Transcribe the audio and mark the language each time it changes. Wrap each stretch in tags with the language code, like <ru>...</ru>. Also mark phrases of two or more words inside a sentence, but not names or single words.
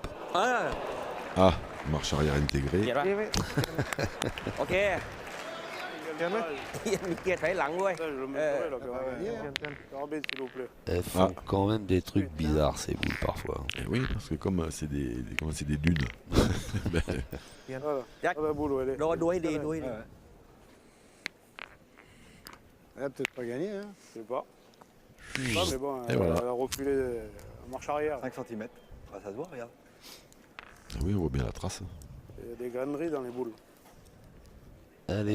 <fr>Ah, marche arrière intégrée.</fr> <th>เกียร์ป่ะ นี่ไม่ โอเค เกียร์ไหม มีเกียร์ถอยหลังด้วย</th> <fr>Ça, je le Euh, mettrai là, quand même.</fr> <th>เกียร์เกียร์</th> <fr>Arbitre, s'il vous plaît. Elles font quand même des trucs bizarres ces boules parfois. Et oui, parce que comme c'est des dunes. Ben, Voilà. Jack. Ah, la boule, elle est.</fr> <th>ดูดูให้ดีดูให้ดี</th> <fr>Elle a peut-être pas gagné. Hein. Je sais pas. Je sais pas, mais bon, Et voilà. elle a reculé en marche arrière. 5 cm. Ah, ça se voit, regarde. oui, on voit bien la trace. Il y a des graineries dans les boules. Allez,</fr>